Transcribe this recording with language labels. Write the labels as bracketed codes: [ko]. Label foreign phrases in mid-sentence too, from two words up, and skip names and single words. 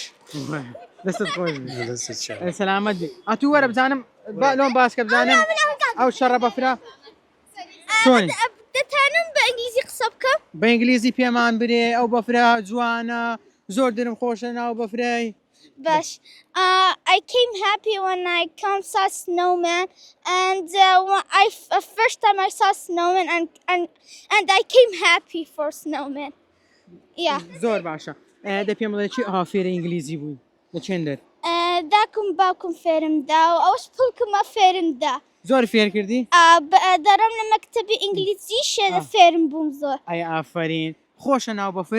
[ckb] دەستت خۆش سەلامەت بێ ئەتوو وەرە بزانم لۆم باسکە بزانم ئەو شەڕە بەفرا چۆنی دەتانم بە ئەنگلیزی قسە بکەم بە ئینگلیزی پێمان برێ ئەو بەفرا جوانە زۆر درم خۆشە ناو بەفرای [en] باش I came happy when I saw snowman and first time I saw snowman and I came happy for snowman [ckb] زۆر باشە دە پێم بڵێ چی ئەها فێرە ئینگلیزی بووی لە چێندەر داکم باوکم فێرم دا و ئەوش پڵکمە فێرم دا زۆر فێر کردی دەڕم لە مەکتەبی ئینگلیزی شێدە فێرم بووم زۆر ئەی ئافرین خۆشە ناو بەفر